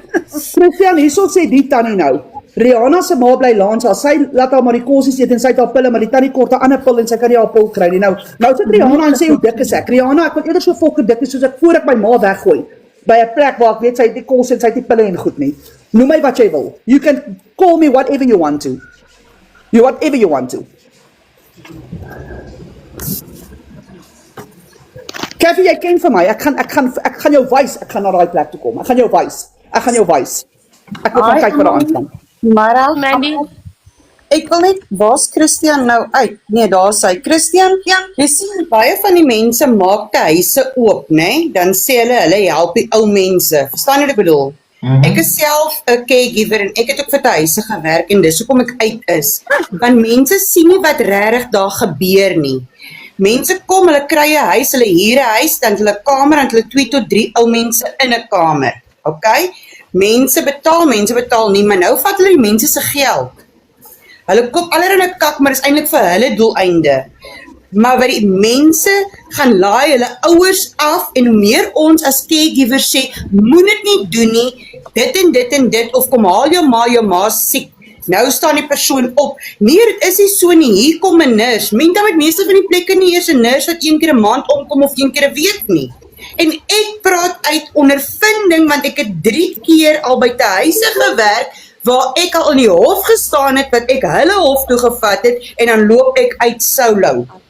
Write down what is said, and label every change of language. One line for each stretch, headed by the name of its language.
Afrikaans: Christian, hierso sê die tannie nou. Rihanna se ma bly langs haar. Sy laat haar maar die kosies eet en sy het haar pille, maar die tannie kort 'n ander pil en sy kan nie haar pil kry nie. Nou sit Rihanna en sê hoe dik is ek? Rihanna, ek wil eerder so fokke dik is soos ek voor ek my ma weggooi by 'n plek waar ek weet sy het die kos en sy het die pille en goed nie. Noem my wat jy wil.
English: You can call me whatever you want to. Whatever you want to.
Afrikaans: Kathy, jy ken vir my. Ek gaan jou wys. Ek gaan na daai plek toe kom. Ek gaan jou wys. Ek wil gaan kyk wat daar aangaan. Maar Mandy, ek wil net, waar's Christian nou uit? Nee, daar is hy. Christian, jy sien baie van die mense maak te huise oop, né? Dan sê hulle help die ou mense. Verstaan jy wat ek bedoel? Ek is self 'n caregiver en ek het ook vir te huise gewerk en dis hoekom ek uit is. Want mense sien nie wat regtig daar gebeur nie. Mense kom, hulle kry 'n huis, hulle huur 'n huis, dan hulle 'n kamer en hulle 2 tot 3 ou mense in 'n kamer. Okay? Mense betaal nie, maar nou vat hulle die mense se geld. Hulle koop allerlei kak, maar is eintlik vir hulle doeleinde. Maar wat die mense gaan laai hulle ouers af en hoe meer ons as caregivers sê, moet dit nie doen nie, dit en dit, of kom haal jou ma siek. Nou staan die persoon op. Nee, dit is nie so nie. Hier kom 'n nurse. Menta met meeste van die plekke nie eers 'n nurse wat 1 keer 'n maand omkom of 1 keer 'n week nie. En ek praat uit ondervinding want ek het 3 keer al by te huise gewerk waar ek al in die hof gestaan het wat ek hulle hof toe gevat het en dan loop ek uit solo.